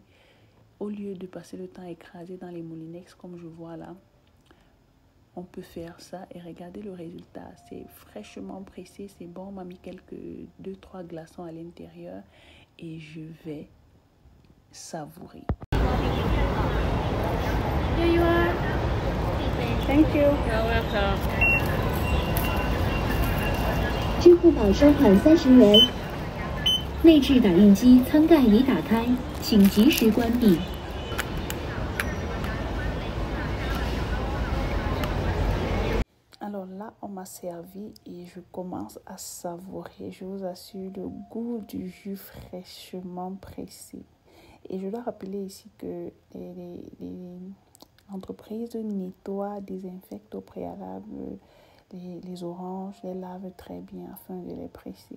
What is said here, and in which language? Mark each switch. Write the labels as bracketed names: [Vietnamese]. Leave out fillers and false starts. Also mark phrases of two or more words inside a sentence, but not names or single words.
[French] Au lieu de passer le temps écrasé dans les moulinex comme je vois là, on peut faire ça et regardez le résultat. C'est fraîchement pressé, c'est bon. On m'a mis quelques 2-3 glaçons à l'intérieur et je vais savourer. [English] Here you are. Thank you. You're welcome. [Chinese] 支付宝收款30元。内置打印机舱盖已打开，请及时关闭。 [French] Alors là, on m'a servi et je commence à savourer. Je vous assure le goût du jus fraîchement pressé. Et je dois rappeler ici que les entreprises nettoient, désinfectent au préalable les oranges, les lavent très bien afin de les presser.